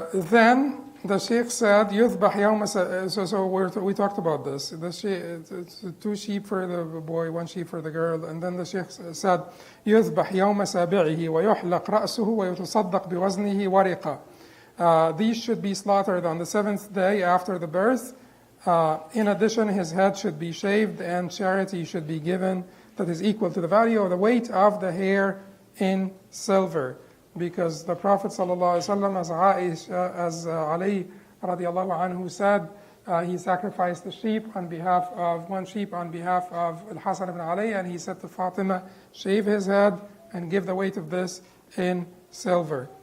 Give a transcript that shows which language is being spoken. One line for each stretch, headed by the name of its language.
English: Then the Sheikh said,
Arabic: يُذْبَحْ يَوْمَ
English: So we talked about this. It's 2 sheep for the boy, 1 sheep for the girl. And then the Sheikh said,
Arabic: يُذْبَحْ يَوْمَ سَابِعِهِ وَيُحْلَقْ رَأْسُهُ وَيُتَصَدَّقْ بِوَزْنِهِ وَرِقًا.
English: These should be slaughtered on the 7th day after the birth. In addition, his head should be shaved and charity should be given that is equal to the value of the weight of the hair in silver. Because the Prophet ﷺ, as Ali radiallahu anhu said, he sacrificed a sheep on behalf of 1 sheep on behalf of al-Hasan ibn Ali, and he said to Fatima, shave his head and give the weight of this in silver.